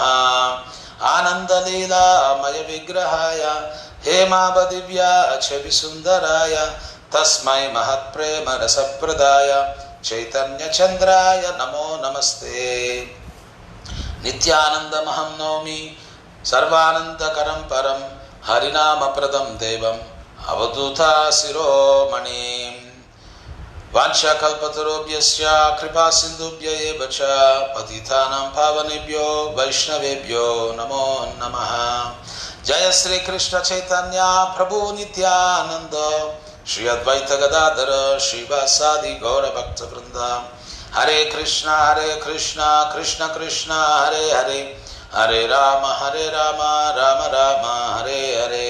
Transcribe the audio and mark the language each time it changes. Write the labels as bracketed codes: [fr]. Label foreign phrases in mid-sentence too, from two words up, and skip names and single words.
[sa] ఆనందలీలామయ విగ్రహాయ హేమావదివ్యా ఛవి సుందరాయ తస్మై మహత్ప్రేమ రసప్రదాయ చైతన్య చంద్రాయ నమో నమస్తే. నిత్యానందమహం నౌమి సర్వానందకరం పరం హరినామప్రదం దేవం అవధూతా శిరోమణిం. వాంఛాకల్పతరుభ్యశ్చ కృపా సింధుభ్య ఏవ చ పతితానాం పావనేభ్యో వైష్ణవేభ్యో నమో నమః. జయ శ్రీ కృష్ణ చైతన్య ప్రభు నిత్యానంద శ్రీ అద్వైత గదాధర శ్రీవాసాది గౌర భక్త బృంద. హరే కృష్ణ కృష్ణ కృష్ణ హరే హరే హరే రామ రామ రామ హరే హరే.